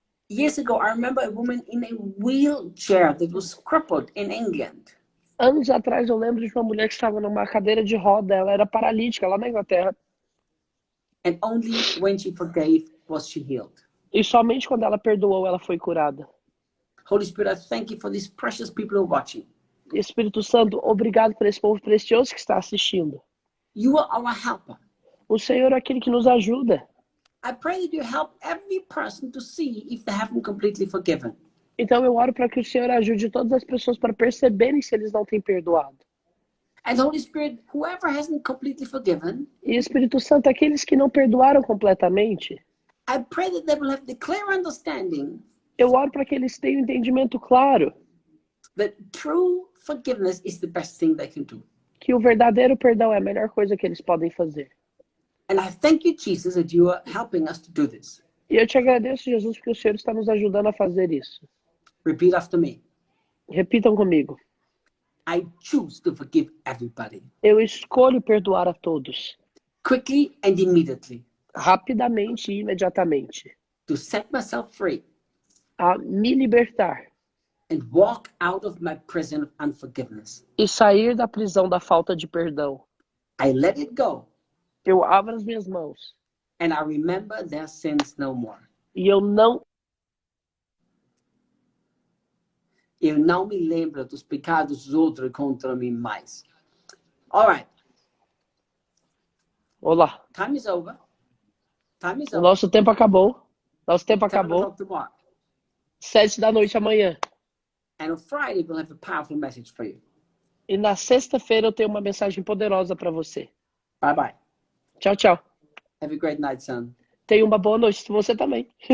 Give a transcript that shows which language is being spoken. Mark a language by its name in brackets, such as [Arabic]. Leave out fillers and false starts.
[English] Years ago, I remember a woman in a wheelchair that was crippled in England. [Portuguese] Anos atrás eu lembro de uma mulher que estava numa cadeira de roda, ela era paralítica lá na Inglaterra. [English] And only when she forgave was she healed. [Portuguese] E somente quando ela perdoou, ela foi curada. [English] Holy Spirit, I thank you for these precious people who are watching. [Portuguese] Espírito Santo, obrigado por esse povo precioso que está assistindo. [English] You are our helper. [Portuguese] O Senhor é aquele que nos ajuda. [English] I pray that you help every person to see if they haven't completely forgiven. [Portuguese] Então eu oro para que o Senhor ajude todas as pessoas para perceberem se eles não têm perdoado. [English] And Holy Spirit, whoever hasn't completely forgiven, [Portuguese] E Espírito Santo, aqueles que não perdoaram completamente, [English] I pray that they will have the clear understanding [Portuguese] eu oro para que eles tenham um entendimento claro [English] that true forgiveness is the best thing they can do. [Portuguese] que o verdadeiro perdão é a melhor coisa que eles podem fazer. [English] And I thank you, Jesus, that you are helping us to do this. [Portuguese] E eu te agradeço, Jesus, porque o Senhor está nos ajudando a fazer isso. [English] Repeat after me. [Portuguese] Repitam comigo. [English] I choose to forgive everybody. [Portuguese] Eu escolho perdoar a todos, [English] Quickly and immediately. [Portuguese] rapidamente e imediatamente, [English] To set myself free [Portuguese] a me libertar [English] and walk out of my prison of unforgiveness. [Portuguese] e sair da prisão da falta de perdão. [English] I let it go [Portuguese] Eu abro as minhas mãos [English] and I remember their sins no more. [Portuguese] e eu não me lembro dos pecados dos outros contra mim mais. [English] All right. [Portuguese] Olá, [English] Time is over. Time is [Portuguese] o [English] over. [Portuguese] nosso tempo acabou. Nosso tempo [English] 7 [Portuguese] acabou. [English] o'clock tomorrow. [Portuguese] 7 da noite amanhã. [English] And on Friday, we'll have a powerful message for you. [Portuguese] E na sexta-feira eu tenho uma mensagem poderosa para você. [English] Bye bye. [Portuguese] Tchau, tchau. [English] Have a great night, son. [Portuguese] Tenha uma boa noite. Você também.